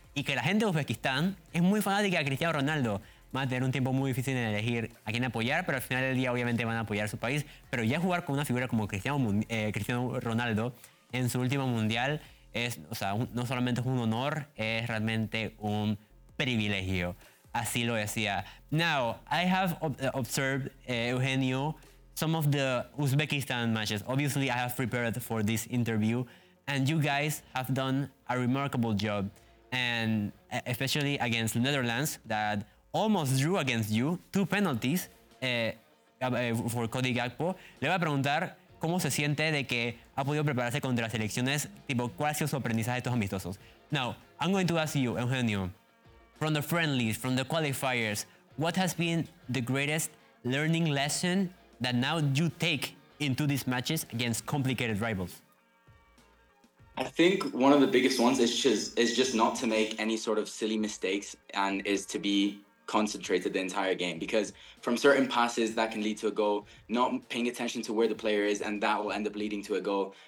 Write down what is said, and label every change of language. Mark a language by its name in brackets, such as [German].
[Spanish] Y que la gente de Uzbekistán es muy fanática de Cristiano Ronaldo. Van a tener un tiempo muy difícil en elegir a quién apoyar, pero al final del día obviamente van a apoyar a su país. Pero ya jugar con una figura como Cristiano Ronaldo en su último mundial es, o sea, no solamente es un honor, es realmente un privilegio. Así lo decía. [English] Now, I have observed, Eugenio, some of the Uzbekistan matches. Obviously, I have prepared for this interview, and you guys have done a remarkable job, and especially against the Netherlands, that almost drew against you, 2 penalties for Cody Gakpo. [Spanish] Le voy a preguntar cómo se siente de que ha podido prepararse contra las selecciones, tipo, ¿cuál ha sido su aprendizaje de estos amistosos? [English] Now, I'm going to ask you, Eugenio, from the friendlies, from the qualifiers, what has been the greatest learning lesson that now you take into these matches against complicated rivals? I think one of the biggest ones is just not to make any sort of silly mistakes and is to be concentrated the entire game, because from certain passes that can lead to a goal, not paying attention to where the player is, and that will end up leading to a goal.